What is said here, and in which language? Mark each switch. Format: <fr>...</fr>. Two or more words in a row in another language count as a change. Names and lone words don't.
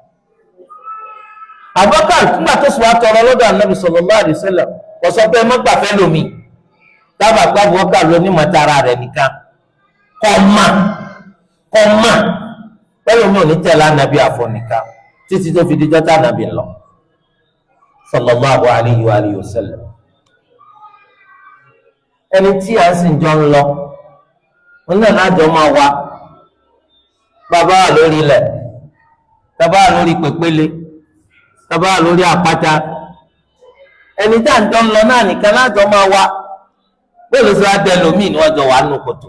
<yo>Abubakar nígbà tó sùn àtọrọ lọ́dọ̀ anabi</yo> <ar>صلى الله عليه وسلم</ar> <yo>kò sọ pé má gbà fẹ́ lómi tábà pa Abubakar ló ní mọ̀tara rẹ̀ nìkan kọ́ mà pẹ̀lú mi ò ní tẹ̀lé anabi àfọ̀nìkan títí tó fi dijọ́ tá anabi lọ</yo> <ar>صلى الله عليه وعلى آله وسلم.</ar> <yo>ẹni tí a sì jọ ń lọ wọn náà lájọ máa wá bàbá wà lórí ilẹ̀ bàbá wà lórí pèpéle bàbá wà lórí àpáta ẹni tí a jọ ń lọ náà nìkan lájọ máa wá bẹ́ẹ̀ ló sọ adé lomi ni wọ́n jọ wà nù kòtò.</yo>